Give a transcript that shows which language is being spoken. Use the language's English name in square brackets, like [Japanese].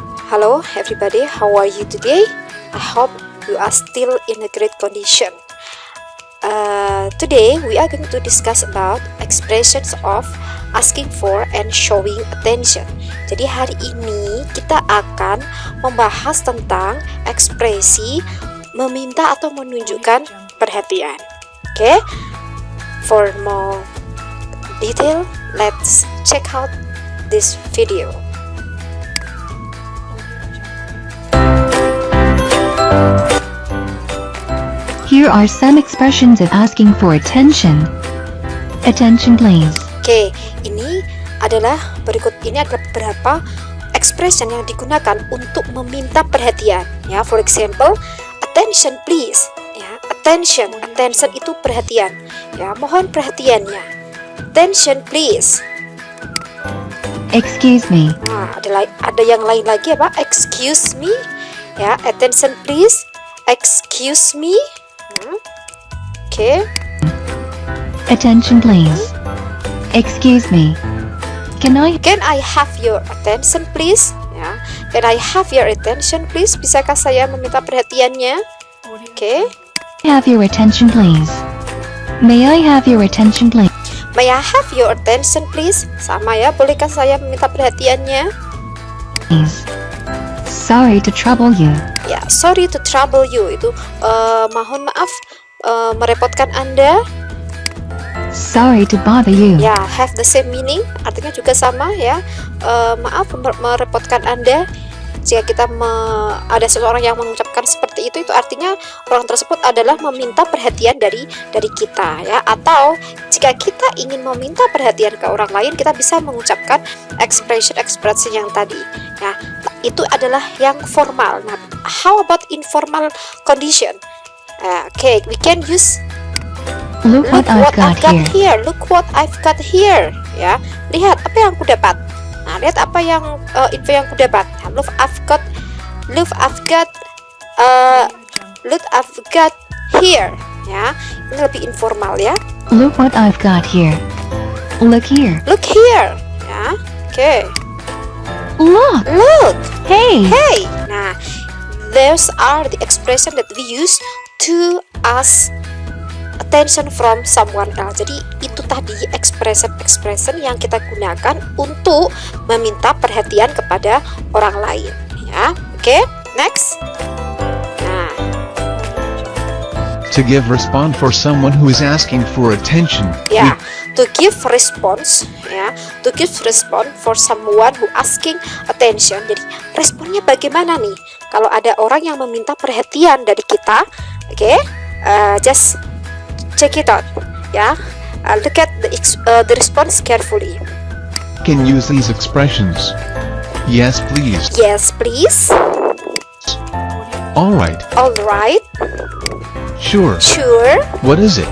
[English] Hello everybody, how are you today? I hope you are still in a great condition. Today we are going to discuss about expressions of asking for and showing attention. [Indonesian] Jadi hari ini kita akan membahas tentang ekspresi meminta atau menunjukkan perhatian. [English] Okay? For more detail, let's check out this video. Here are some expressions of asking for attention. Attention please. [Indonesian] Oke, ini adalah beberapa expression yang digunakan untuk meminta perhatian. [English] Ya, for example, attention please. [Indonesian] Ya, attention itu perhatian. Ya, mohon perhatiannya. [English] Attention please. Excuse me. [Indonesian] Nah, ada yang lain lagi apa? [English] Excuse me. Ya, attention please. Excuse me. Oke. Attention please. Excuse me. Can I have your attention please? Ya. Can I have your attention please? [Indonesian] Bisakah saya meminta perhatiannya? Oke. [English] have your attention please? May I have your attention please? May I have your attention please? [Indonesian] Sama ya, bolehkah saya meminta perhatiannya? [English] Please. Sorry to trouble you. [Indonesian] Ya, [English] sorry to trouble you [Indonesian] itu mohon maaf merepotkan Anda. [English] Sorry to bother you. [Indonesian] Ya, [English] have the same meaning, [Indonesian] artinya juga sama ya. Maaf merepotkan Anda. Jika kita ada seseorang yang mengucapkan seperti itu artinya orang tersebut adalah meminta perhatian dari kita ya. Atau jika kita ingin meminta perhatian ke orang lain, kita bisa mengucapkan expression yang tadi ya. Itu adalah yang formal. [English] Nah, how about informal condition? Okay, we can use Look what I've got here. Look what I've got here. [Indonesian] Ya, lihat apa yang aku dapat. Nah, lihat apa yang info yang aku dapat. [English] Nah, look I've got here. [Indonesian] Ya, ini lebih informal ya. [English] Look what I've got here. Look here. Look here. Ya, oke. Look. Hey. Nah, those are the expression that we use to ask attention from someone else. [Indonesian] Jadi itu tadi expression yang kita gunakan untuk meminta perhatian kepada orang lain ya. Oke, next. Nah, [English] to give response for someone who is asking for attention. ya, to give response ya, to give response for someone who asking attention. [Indonesian] Jadi responnya bagaimana nih kalau ada orang yang meminta perhatian dari kita? [English] Oke, just check it out ya. Look at the response carefully. Can use these expressions. Yes, please. Yes, please. All right. Sure. What is it?